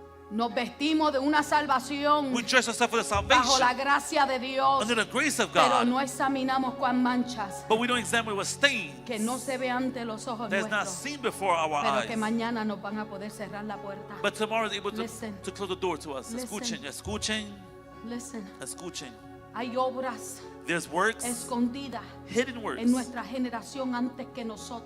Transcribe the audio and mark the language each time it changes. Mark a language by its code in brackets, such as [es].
[es] Nos vestimos de una salvación [en] We dress ourselves for the [es] bajo la [en] salvation [es] gracia de Dios, [en] under the grace of [es] pero [en] God, [es] no examinamos cuán manchas [en] but we don't examine what stains [es] que no se ve ante los ojos [en] that's not seen before our [es] pero que [en] eyes. [es] mañana nos van a poder cerrar la puerta. [en] But tomorrow is able Listen. to close the door to us. Listen. [es] Escuchen, [en] Listen, [es] escuchen. hay obras [en] There's works, [es] escondidas [en] hidden works [es] en nuestra generación antes que nosotros.